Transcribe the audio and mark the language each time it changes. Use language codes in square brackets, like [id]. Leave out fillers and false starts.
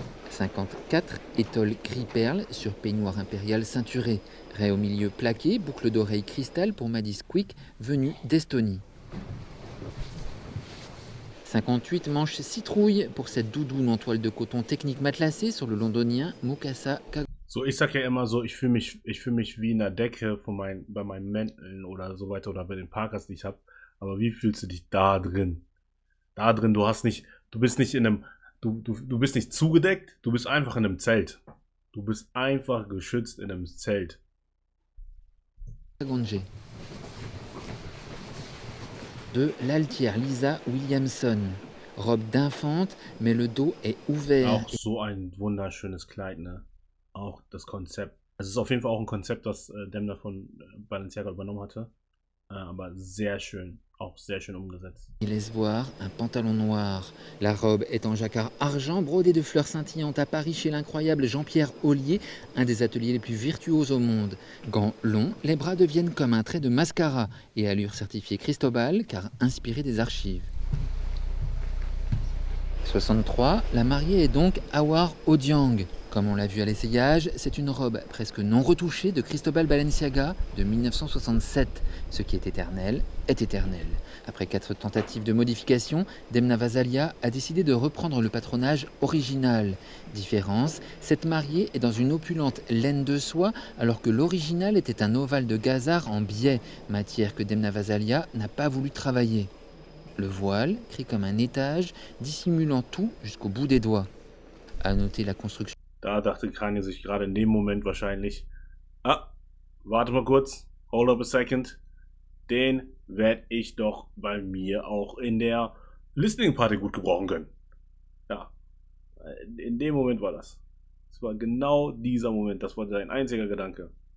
[fr] 54 étole gris-perle sur peignoir impérial ceinturé, raie au milieu plaqué, boucle d'oreille cristal pour Maddie Squeak venue d'Estonie. 58 manches citrouille pour cette doudoune en toile de coton technique matelassée sur le londonien Mukasa Kago. [de] So, ich sag ja immer so, ich fühle mich wie in der Decke bei meinen Mänteln oder so weiter oder bei den Parkers, die ich habe. Aber wie fühlst du dich da drin? Da drin, du bist nicht in einem, du bist nicht zugedeckt, du bist einfach in einem Zelt. Du bist einfach geschützt in einem Zelt. [fr] De l'Altière Lisa Williamson. Robe d'infante, mais le dos est ouvert. [de] Auch so ein wunderschönes Kleid, ne? Auch das Konzept. Es ist auf jeden Fall auch ein Konzept, was Demna von Balenciaga übernommen hatte. Aber sehr schön. Auch sehr schön umgesetzt. [fr] Il laisse voir un pantalon noir. La robe est en jacquard argent brodé de fleurs scintillantes à Paris chez l'incroyable Jean-Pierre Ollier, un des ateliers les plus virtuoses au monde. Gants longs, les bras deviennent comme un trait de mascara et allure certifiée Cristobal car inspirée des archives. 63, la mariée est donc Awar Odiang. Comme on l'a vu à l'essayage, c'est une robe presque non retouchée de Cristobal Balenciaga de 1967. Ce qui est éternel est éternel. Après 4 tentatives de modification, Demna Gvasalia a décidé de reprendre le patronage original. Différence, cette mariée est dans une opulente laine de soie alors que l'original était un ovale de gazard en biais, matière que Demna Gvasalia n'a pas voulu travailler. Le voile, crie comme un étage, dissimulant tout jusqu'au bout des doigts. À noter la construction. [de] Da dachte Kanye sich gerade in dem Moment wahrscheinlich, warte mal kurz, [en] hold up a second, [de] den werde ich doch bei mir auch in der Listening Party gut gebrauchen können. Ja, in dem Moment war das. Es war genau dieser Moment, das war sein einziger Gedanke.